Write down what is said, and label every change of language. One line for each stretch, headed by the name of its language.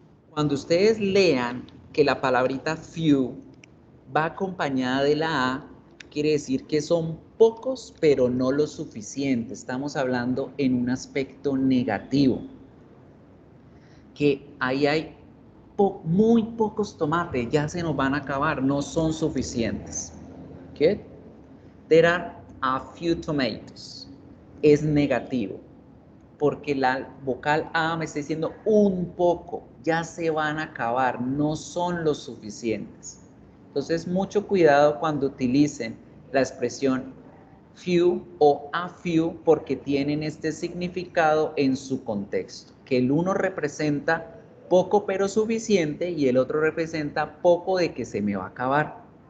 Spanish: Cuando ustedes lean que la palabrita few va acompañada de la A, quiere decir que son pocos, pero no lo suficiente. Estamos hablando en un aspecto negativo. Que ahí hay muy pocos tomates, ya se nos van a acabar, no son suficientes. ¿Qué?
English: There are a few tomatoes.
Spanish: Es negativo, porque la vocal A me está diciendo un poco, ya se van a acabar, no son lo suficientes. Entonces, mucho cuidado cuando utilicen la expresión few o a few, porque tienen este significado en su contexto, que el uno representa poco pero suficiente y el otro representa poco de que se me va a acabar.